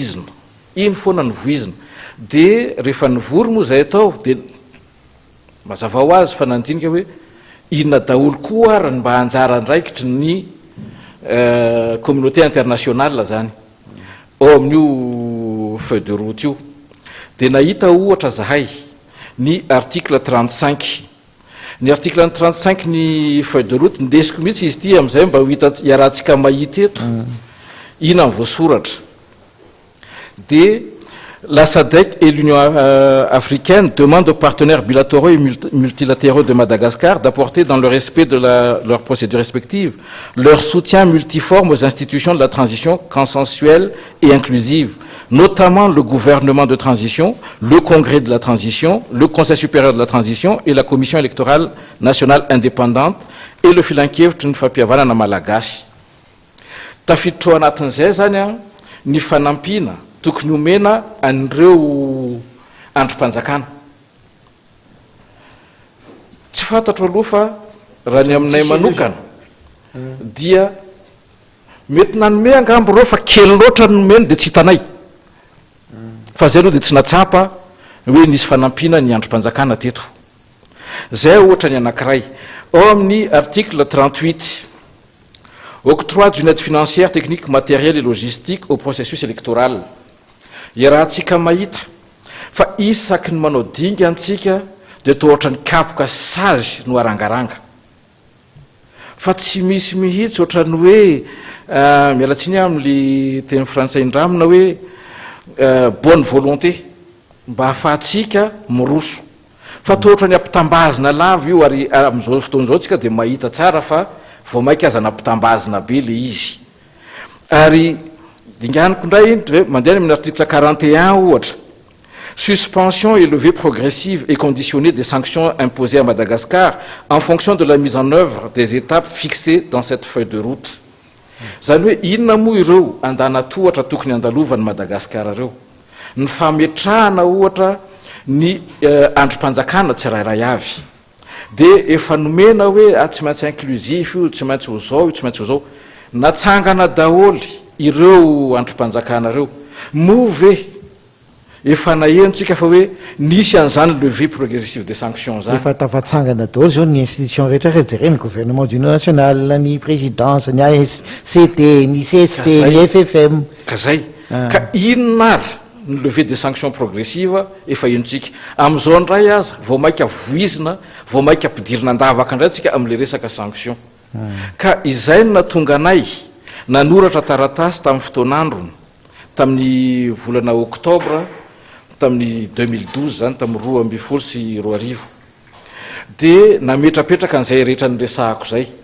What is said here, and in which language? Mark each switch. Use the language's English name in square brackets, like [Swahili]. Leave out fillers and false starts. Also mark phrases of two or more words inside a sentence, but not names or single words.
[Malagasy] voizina de rehefa nivory moa zay atao de mazava ho azy fa nandinika hoe inona daholo koa arany mba anjara ndraikitry ny [French] communauté internationale [Malagasy] zany ao amin'io [French] feuille de route [Malagasy] io de nahita ohatra zahay ny article 35 ny article 35 ny [French] feuille de route [Malagasy] ndesiko mihitsy izy ty am'izay mba ho hita iarahantsika mahita eto ina ny voasoratra [French] de la SADC et l'Union africaine demandent aux partenaires bilatéraux et multilatéraux de Madagascar d'apporter dans le respect de leurs procédures respectives leur soutien multiforme aux institutions de la transition consensuelle et inclusive, notamment le gouvernement de transition, le congrès de la transition, le conseil supérieur de la transition et la commission électorale nationale indépendante et le [Malagasy] filan-kevitry ny fampihavanana malagasy. Tafiditra anatin'izay zany a ny fanampina tokony omena an'ireo androm-panjakana tsy fantatro aloha fa raha ny aminay manokana dia mety nanome angambo reo fa kely loatra nomeny de tsy hitanay fa zay aloha de tsy natsapa hoe nisy fanampina ny androm-panjakana teto zay ohatra ny anankiray ao amin'ny article 38 [French] octroi d'une aide financière technique matérielle et logistique au processus électoral [Malagasy] iarahantsika mahita fa isaky ny manao dinga antsika de toa ohatra ny kapoka sazy no arangaranga fa tsy misy mihitsy ohatrany hoe mialatsiny amin'le teny frantsay indramina hoe [French] bonne volonté [Malagasy] mba ahafahatsika miroso fa toa ohatra ny ampitambazina lava io ary am'izao fotoan'izao tsika de mahita tsara fa vao mainka aza nampitambazina be le izy ary dinganiko ndray iny hoe mandeha amin'ny article 41 ohatra [French] suspension et levée progressive et conditionnée des sanctions imposées à Madagascar en fonction de la mise en œuvre des étapes fixées dans cette feuille de route [Malagasy] zany hoe inona moa ireo andana tohatra tokony andalovany Madagascar reo ny fametrahana ohatra ny androm-panjakana tsirairay avy de efa nomena hoe tsy maintsy inclusif io tsy maintsy ho zao io tsy maintsy ho zao natsangana daholy ireo androm-panjakana reo move efa nahenontsika fa hoe nisy an'izany [French] levée progressive des sanctions [Malagasy] zany efa tafatsangana daholo zao ny institution rehetra jereny [French] gouvernement d'union nationale [Malagasy] ny présidence ny ACT ny CST ny FFM ka zay ka inona ary ny [French] levée des sanctions progressives [Malagasy] efa enontsika am'izao ndray aza vao mainka voizina vao mainka ampidirina andavaka indray tsika am'le resaka sanction ka izay no natonga anay nanoratra taratasy tamin'ny fotoan'androny tamin'ny volana octobre tamin'ny 2012 zany tamin'ny 2012 sy 2015 dia nametrapetraka n'izay rehetra nyresahako zay.